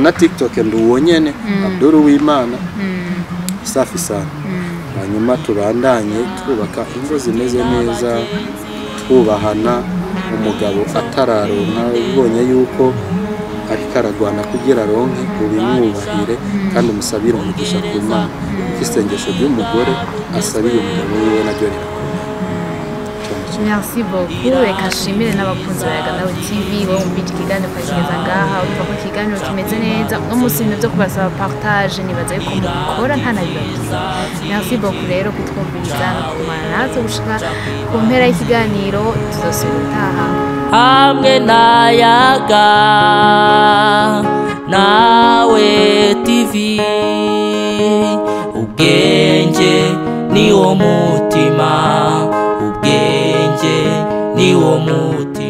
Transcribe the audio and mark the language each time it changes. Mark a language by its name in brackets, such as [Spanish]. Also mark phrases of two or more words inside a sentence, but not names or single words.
[Rundi] na TikTok nduwonyene Abdul Uwimana [Swahili] safi sana [Rundi] hanyuma tubandanye twubaka ingo zimeze neza twubahana umugabo atararonka ubonye yuko ariko aragwana kugira ronke ubimwubahire kandi umusabire umugisha ku Mana isengesho ry'umugore asabire umugabo wiwe naryo [French] Merci beaucoup [Rundi] reka nshimire n'abakunzi ba Yaganawe TV bo mumbije ikiganiro kwageza ngaha urumva ko ikiganiro kimeze neza no musi ibintu byo kubasaba partage nibaza yuko mukora nta nabibagize [French] merci beaucoup [Rundi] rero kutwumviriza no kumara natwe gushika ku mpera y'ikiganiro tuzosubira utaha hamwe na Yaganawe TV ubwenge ni wo mutima ubwenge ni wo